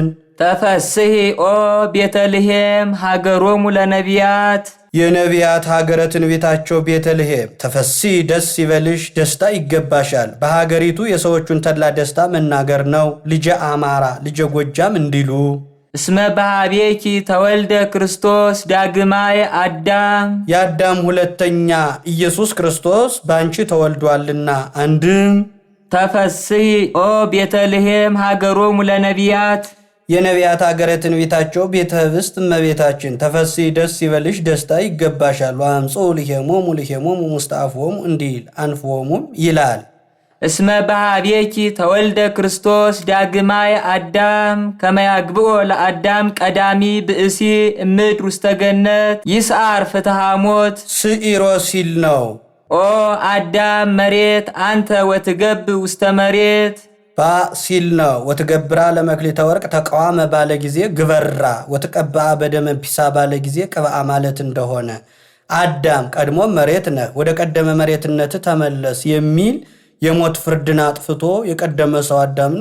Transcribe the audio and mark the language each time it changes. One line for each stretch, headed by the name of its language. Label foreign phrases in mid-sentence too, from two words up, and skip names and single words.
Geez: ተፈስሒ ኦ ቤተልሔም ሀገሮሙ ለነቢያት
Amharic: የነቢያት ሀገረ ትንቢታቸው ቤተልሔም ተፈሲ ደስ ይበልሽ፣ ደስታ ይገባሻል። በሀገሪቱ የሰዎቹን ተድላ ደስታ መናገር ነው። ልጄ አማራ ልጄ ጎጃም እንዲሉ
Geez: እስመ በኀቤኪ ተወልደ ክርስቶስ ዳግማይ አዳም
Amharic: የአዳም ሁለተኛ ኢየሱስ ክርስቶስ በአንቺ ተወልዷልና። አንድም
Geez: ተፈስሒ ኦ ቤተልሔም ሀገሮሙ ለነቢያት
Amharic: የነቢያት ሀገረ ትንቢታቸው ቤተ ህብስት እመቤታችን ተፈሲ ደስ ይበልሽ፣ ደስታ ይገባሻል።
Geez: ወአምጽኡ ልሔሞሙ ልሔሞሙ ውስተ አፍዎሙ
Amharic: እንዲል አንፍዎሙም ይላል።
Geez: እስመ በኀቤኪ ተወልደ ክርስቶስ ዳግማይ አዳም ከመ ያግብኦ ለአዳም ቀዳሚ ብእሲ እምድር ውስተ ገነት ይስዓር ፍትሐ ሞት
Amharic: ስዒሮ ሲል ነው።
Geez: ኦ አዳም መሬት አንተ ወትገብእ ውስተ መሬት
Amharic: ሲል ነው።
Geez: ወትገብራ ለመክሊተ ወርቅ ተቃዋመ
Amharic: ባለ ጊዜ ግበራ
Geez: ወትቀብአ በደመ ፒሳ
Amharic: ባለ ጊዜ ቅብአ ማለት እንደሆነ አዳም ቀድሞ መሬት ነህ ወደ ቀደመ መሬትነት ተመለስ የሚል የሞት ፍርድን አጥፍቶ የቀደመ ሰው አዳምን